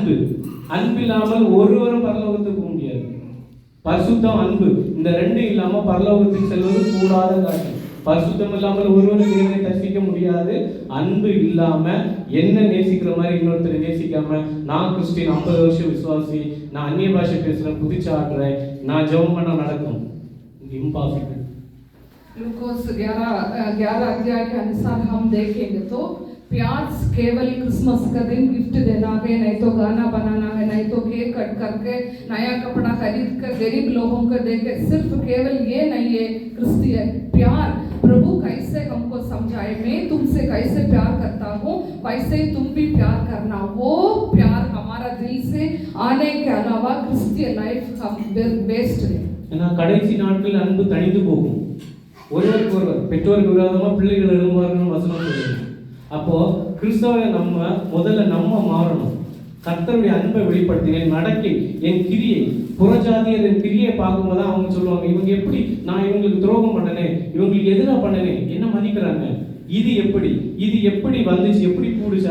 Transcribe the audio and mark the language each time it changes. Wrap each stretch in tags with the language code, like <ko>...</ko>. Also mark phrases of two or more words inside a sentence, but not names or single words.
<ta>அன்பு, அன்பு இல்லாமல் ஒருவரும் பரலோகத்துக்கு போக முடியாது. பரிசுத்தம், அன்பு, இந்த ரெண்டும் இல்லாம பரலோகத்துக்கு செல்வது கூடாத காரியம். பரிசுத்தம் இல்லாமல் ஒருவரும் தேவனை தரிசிக்க முடியாது. அன்பு இல்லாம என்ன நேசிக்கிற மாதிரி இன்னொருத்தரை நேசிக்காம, நான் கிறிஸ்டின் 50 வருஷம் விசுவாசி, நான் அந்நிய பாஷை பேசுறேன், குதிச்சு ஆடுறேன், நான் ஜெபம் பண்ண நடக்கும், இம்பாசிபிள்.</ta> <hi>लूकोस 11 अध्याय के अनुसार हम देखेंगे तो प्यार केवल क्रिसमस का दिन गिफ्ट देना है, नहीं तो गाना बनाना है, नहीं तो</hi> <en>cake cut</en> <hi>करके नया कपड़ा खरीद कर गरीब लोगों को देके, सिर्फ केवल ये नहीं है क्रिश्चियन प्यार। प्रभु कैसे हमको समझाए, मैं तुमसे कैसे प्यार करता हूँ वैसे ही तुम भी प्यार करना। वो प्यार हमारा दिल से आने के अलावा</hi> <en>Christian life</en> <hi>हम वेस्ट है।</hi> <ta>ஏன்னா கடைசி நாட்களில் அன்பு தணிந்து போகும். ஒருவருக்கு ஒருவர், பெற்றோருக்கு விரோதமா பிள்ளைகள் எழும்புவார்கள் வசனம் சொல்லுது. அப்போ கிறிஸ்தவரை முதல்ல நம்ம மாறணும். கர்த்தருடைய அன்பை வெளிப்படுத்தினேன் நடக்கை, என் கிரியை, புறஜாதியர் என் கிரியை பார்க்கும்போது அவங்க சொல்லுவாங்க, இவங்க எப்படி, நான் இவங்களுக்கு துரோகம் பண்ணனே, இவங்களுக்கு எதிராக பண்ணனே, என்ன மதிக்கிறாங்க, இது எப்படி வந்துச்சு, எப்படி கூடுச்சு.</ta>